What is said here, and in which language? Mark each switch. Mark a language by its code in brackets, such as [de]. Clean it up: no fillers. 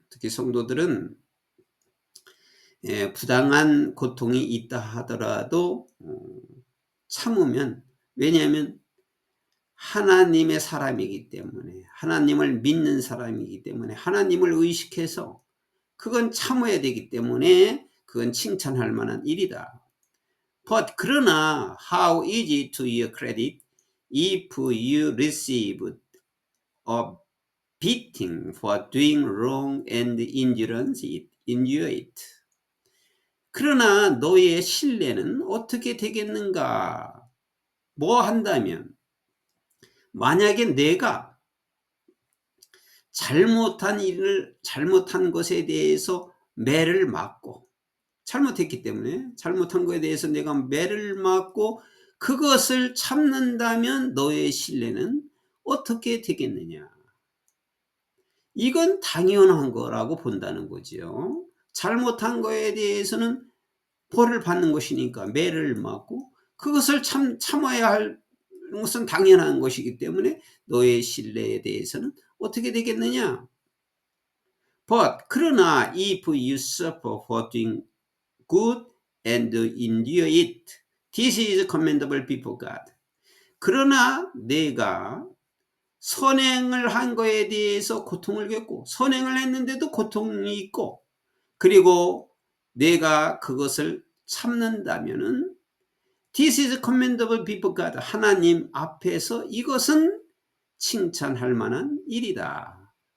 [ko] 특히 성도들은 부당한 고통이 있다 하더라도 참으면, 왜냐하면 하나님의 사람이기 때문에, 하나님을 믿는 사람이기 때문에 하나님을 의식해서 그건 참아야 되기 때문에 그건 칭찬할 만한 일이다. [en] But [ko] 그러나 [en] how is it to your credit if you receive a beating for doing wrong and endure it. [ko] 그러나 너의 신뢰는 어떻게 되겠는가? 뭐 한다면 만약에 내가 잘못한 것에 대해서 매를 맞고, 잘못했기 때문에 잘못한 것에 대해서 내가 매를 맞고 그것을 참는다면 너의 신뢰는 어떻게 되겠느냐? 이건 당연한 거라고 본다는 거죠. 잘못한 거에 대해서는 벌을 받는 것이니까 매를 맞고 그것을 참아야 할 것은 당연한 것이기 때문에 너의 신뢰에 대해서는 어떻게 되겠느냐? 그러나 [en] if you suffer for doing good and endure it, this is commendable before God. [ko] 그러나 내가 선행을 한 거에 대해서 고통을 겪고 선행을 했는데도 고통이 있고 그리고 내가 그것을 참는다면은 [en] this is commendable before God. [ko] 하나님 앞에서 이것은 칭찬할 만한 일이다.